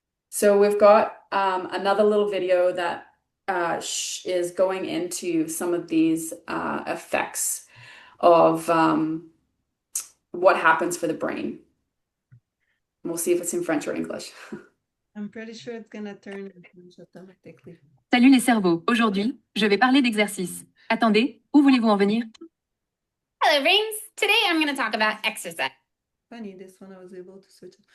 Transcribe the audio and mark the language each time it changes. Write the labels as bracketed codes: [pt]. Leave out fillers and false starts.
[en] So we've got another little video that is going into some of these effects of what happens for the brain. We'll see if it's in French or English. I'm pretty sure it's gonna turn in French automatically. [fr] Salut les cerveaux. Aujourd'hui, je vais parler d'exercice. Attendez, où voulez-vous en venir? [en] Hello, brains. Today I'm going to talk about exercise. Funny, this one I was able to switch.